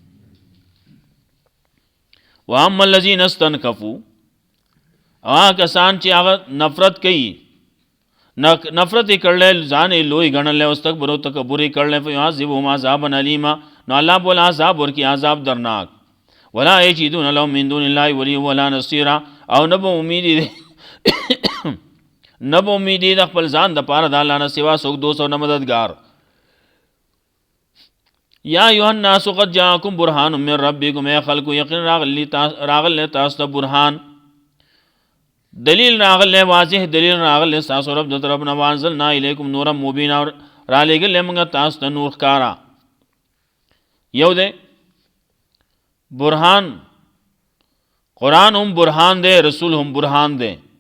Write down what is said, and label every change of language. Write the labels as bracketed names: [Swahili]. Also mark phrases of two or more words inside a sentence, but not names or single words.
[Arabic] واما الذین استنکفوا، [Pashto] هغه کسان چې هغه نفرت کوي، نفرت یې کړلی، ځان یې لوی ګڼلی، واستکبروا تکبر یې کړلی، [Arabic] فیعذبهم عذابا الیما، [Pashto] نو الله به عذاب ورکړي، عذاب درناک. [Arabic] ولا یجدون لهم من دون الله ولیا ولا نصیرا، [Pashto] او نه به امید د خپل ځان د پاره د الله نه سوا څوک دوست او نه مددګار. [Arabic] یا ایها الناس قد جاءکم برهان من ربکم، [Pashto] ای خلکو یقین راغلی تاسو ته برهان، دلیل راغلی، واضح دلیل راغلی ستاسو رب د طرف نه. [Arabic] وانزلنا الیکم نورا مبینا، [Pashto] را لېږلی موږ تاسو ته نور ښکارا. یو دی برهان، قرآن هم برهان دی، رسول هم برهان دی.